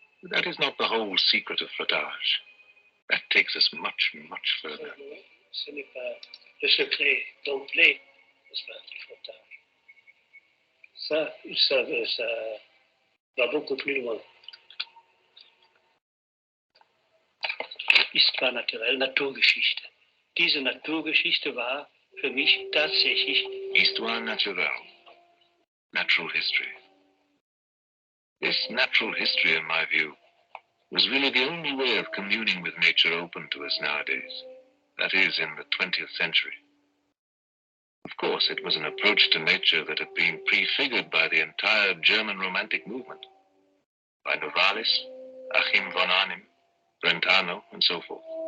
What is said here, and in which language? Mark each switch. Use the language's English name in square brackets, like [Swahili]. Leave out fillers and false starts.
[English] That is not the whole secret of flottage. That takes us much, much further. [French] Ce n'est pas le secret complet, n'est-ce pas, du flottage. Ça va beaucoup plus loin. Histoire naturelle, Naturgeschichte. [German] Diese Naturgeschichte war für mich tatsächlich [French] Histoire naturelle, natural history. [English] This natural history, in my view, was really the only way of communing with nature open to us nowadays. That is, in the 20th century. Of course, it was an approach to nature that had been prefigured by the entire German Romantic movement, by Novalis, Achim von Arnim, Brentano, and so forth.